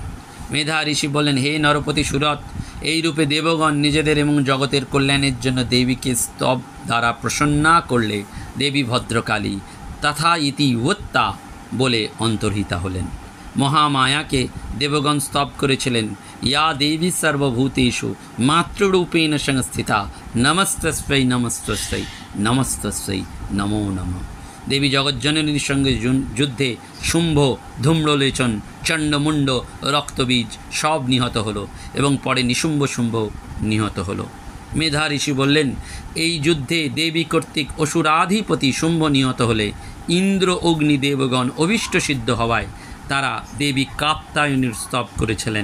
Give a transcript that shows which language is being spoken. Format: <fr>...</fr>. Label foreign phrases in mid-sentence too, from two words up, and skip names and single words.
<bn>মেধা ঋষি বললেন, হে নরপতি সুরত, এই রূপে দেবগণ নিজেদের এবং জগতের কল্যাণের জন্য দেবীকে স্তব দ্বারা প্রসন্না করলে দেবী ভদ্রকালী তথা ইতি ওত্তা বলে অন্তর্হিতা হলেন। মহামায়াকে দেবগণ স্তব করেছিলেন,</bn> <sa>ইয়া দেবী সর্বভূতেষু মাতৃরূপেণ সংস্থিতা, নমস্তস্যৈ নমস্তস্যৈ নমস্তস্যৈ নমো নমঃ।</sa> <bn>দেবী জগজ্জননীর সঙ্গে যুদ্ধে শুম্ভ, ধূম্রলোচন, চণ্ডমুণ্ড, রক্তবীজ সব নিহত হলো এবং পরে নিশুম্ভ শুম্ভ নিহত হলো। মেধা ঋষি বললেন, এই যুদ্ধে দেবী কর্তৃক অসুরাধিপতি শুম্ভ নিহত হলে ইন্দ্র, অগ্নি দেবগণ অভীষ্ট সিদ্ধ হওয়ায় তারা দেবী কাত্যায়নীর স্তব করেছিলেন।</bn>